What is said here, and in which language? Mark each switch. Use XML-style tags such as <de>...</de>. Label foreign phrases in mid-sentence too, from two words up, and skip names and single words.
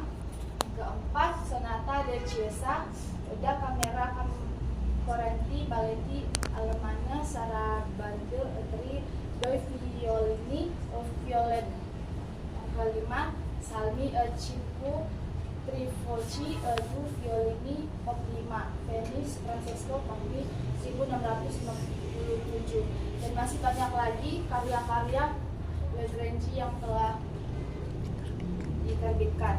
<id>Keempat, Sonata del Chiesa, Da Camera Correnti, Balletti Alemana, Sarabande, Doi Violini, Violet. Kelima, Salmi Cinque Trivoci, Du Violini, Op 5, Venice, Francesco Campi 1657. Dan masih banyak lagi karya-karya Legrenzi yang telah diterbitkan.</id>